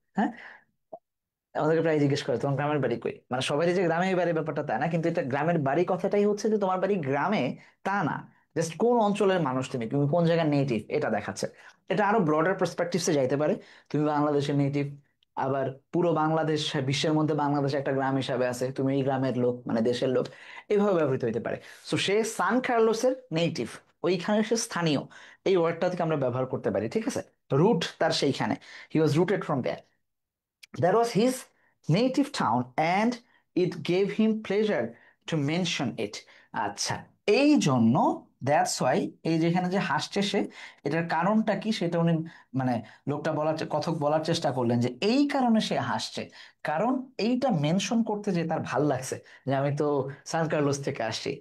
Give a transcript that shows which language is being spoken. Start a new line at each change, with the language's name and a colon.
Bangla: হ্যাঁ, আমাদেরকে প্রায় জিজ্ঞেস করে তোমার গ্রামের বাড়ি কই, মানে সবারই যে গ্রামে বাড়ি ব্যাপারটা তা না, কিন্তু এটা গ্রামের বাড়ি কথাটাই হচ্ছে যে তোমার বাড়ি গ্রামে তা না, জাস্ট কোন অঞ্চলের মানুষ তুমি, তুমি কোন জায়গার নেটিভ এটা দেখাচ্ছে। এটা আরো ব্রডার পার্সপেক্টিভসে যাইতে পারে, তুমি বাংলাদেশের নেটিভ, আবার পুরো বাংলাদেশ, বিশ্বের মধ্যে বাংলাদেশ একটা গ্রাম হিসাবে আছে, তুমি এই গ্রামের লোক মানে দেশের লোক, এইভাবে ব্যবহৃত হতে পারে। সো সে সান কার্লোসের নেটিভ, ওইখানে সে স্থানীয়, এই ওয়ার্ডটা থেকে আমরা ব্যবহার করতে পারি, ঠিক আছে। রুট তার সেইখানে,
English: He was rooted from there, that was his native town and it gave him pleasure to mention it.
Bangla: আচ্ছা, এই জন্য,
English: that's why,
Bangla: এই যেখানে যে হাসছে সে, এটার কারণটা কি সেটা উনি মানে লোকটা কথক বলার চেষ্টা করলেন যে এই কারণে সে হাসছে, কারণ এইটা মেনশন করতে যে তার ভাল লাগছে, যে আমি তো সান কার্লোস থেকে আসছি।